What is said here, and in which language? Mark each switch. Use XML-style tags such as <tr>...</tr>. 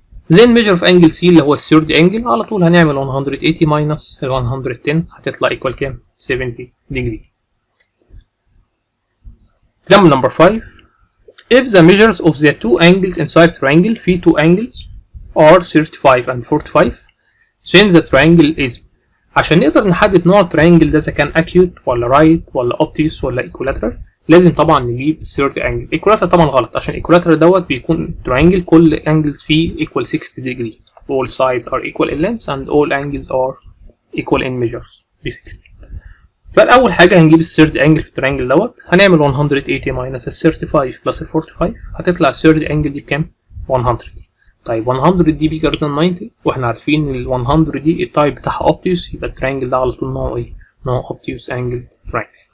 <en>then measure of angle C</en> <ar>اللي هو الثيرد angle على طول هنعمل 180 minus ال 110 هتطلع equal كام؟ 70 degree.</ar> <en>Example number 5. If the measures of the two angles inside triangle في two angles are 35 and 45 then the triangle is.</en> <ar>عشان نقدر نحدد نوع الترينجل ده اذا كان acute ولا right ولا obtuse ولا equilateral لازم طبعا نجيب third angle. equilateral طبعا غلط عشان equilateral دوت بيكون triangle كل angles فيه</ar> <en>equal 60 degree. all sides are equal in length and all angles are equal in measures</en> <ar>ب 60. فالاول حاجه هنجيب الثيرد انجل في الترينجل دوت، هنعمل 180 ماينس ال 35 بلس ال 45، هتطلع الثيرد انجل دي بكام؟ 100. طيب 100 دي بيجر ذان 90، واحنا عارفين ال 100 دي التايب بتاعها اوبتيوس، يبقى الترينجل ده على طول نوعه ايه؟ نوعه اوبتيوس انجل ترينجل.</ar>